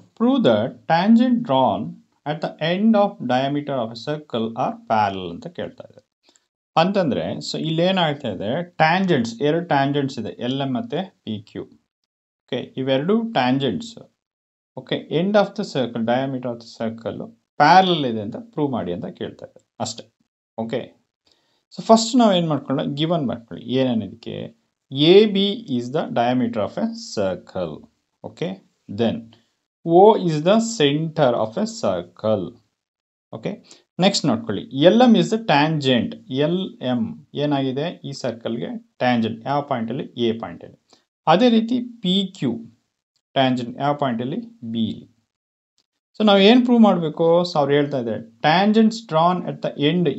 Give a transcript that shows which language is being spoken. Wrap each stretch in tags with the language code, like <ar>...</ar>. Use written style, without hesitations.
<en>Prove that tangent drawn at the end of diameter of a circle are parallel</en> <kn>ಅಂತ ಕೇಳ್ತಾ ಇದೆ. ಅಂತಂದರೆ so ಇಲ್ಲೇನಾಗ್ತಾ ಇದೆ? ಟ್ಯಾಂಜೆಂಟ್ಸ್, ಎರಡು ಟ್ಯಾಂಜೆಂಟ್ಸ್ ಇದೆ, ಎಲ್ ಎಮ್ ಮತ್ತು ಪಿ ಕ್ಯೂ. ಓಕೆ, ಇವೆರಡು tangents okay</kn> <en>end of the circle, diameter of the circle</en> <kn>parallel ಇದೆ ಅಂತ ಪ್ರೂವ್ ಮಾಡಿ ಅಂತ ಕೇಳ್ತಾ ಇದೆ ಅಷ್ಟೇ. ಓಕೆ, ಸೊ ಫಸ್ಟ್ ನಾವು ಏನು ಮಾಡ್ಕೊಳ್ಳೋಣ? ಗಿವನ್ ಮಾಡ್ಕೊಳ್ಳಿ. ಏನೇನಿದಕ್ಕೆ?</kn> <en>A B is the diameter of a circle. Okay, then O is the center of a circle. Okay,</en> <kn>next ನೋಡ್ಕೊಳ್ಳಿ,</kn> <en>L M is the tangent.</en> <kn>L M ಏನಾಗಿದೆ ಈ ಸರ್ಕಲ್ಗೆ ಟ್ಯಾಂಜೆಂಟ್ ಯಾವ ಪಾಯಿಂಟಲ್ಲಿ, A ಪಾಯಿಂಟಲ್ಲಿ. ಅದೇ ರೀತಿ ಪಿ ಕ್ಯೂ ಟ್ಯಾಂಜೆಂಟ್ ಯಾವ ಪಾಯಿಂಟಲ್ಲಿ, B. So ನಾವು ಏನು prove ಮಾಡಬೇಕು, ಸೊ ಅವ್ರು ಹೇಳ್ತಾ ಇದ್ದಾರೆ</kn> <en>Tangents drawn at the end.</en>